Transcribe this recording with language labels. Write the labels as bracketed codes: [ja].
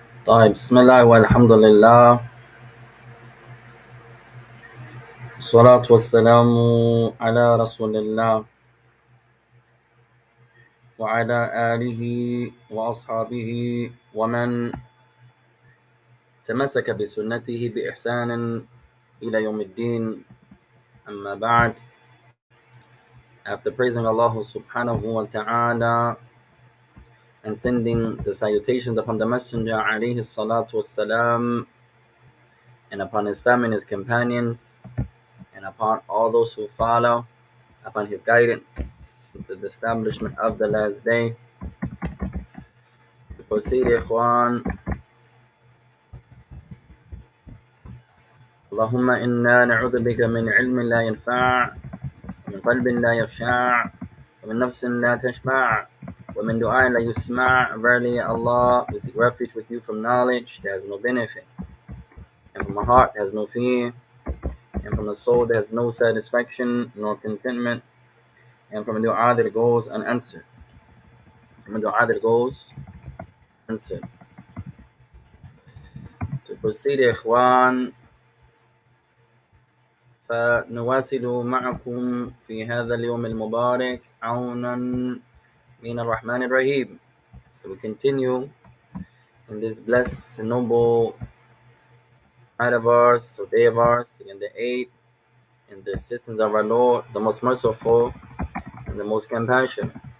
[ar] طيب بسم الله والحمد لله والصلاة والسلام على رسول الله وعلى آله وأصحابه ومن تمسك بسنته بإحسان إلى يوم الدين. أما بعد, [en] after praising Allah subhanahu wa ta'ala and sending the salutations upon the Messenger alayhi salatu wassalam, and upon his family and his companions, and upon all those who follow upon his guidance to the establishment of the last day. We proceed, Ikhwan. [ar] اللهم إنا نعوذ بك من علم لا ينفع ومن قلب لا يخشع ومن نفس لا تشبع ومن دعاء لا يسمع. [en] Verily, Allah, we seek refuge with you from knowledge that has no benefit, and from a heart that has no fear, and from a soul that has no satisfaction nor contentment, and from a dua that goes unanswered. From a dua that goes unanswered. To proceed, Ikhwan, [ar] فنواصل معكم في هذا اليوم المبارك عونا من الرحمن الرحيم. [en] So we continue in this blessed and noble night of ours, or day of ours, in the 8th, in the assistance of our Lord, the most merciful and the most compassionate.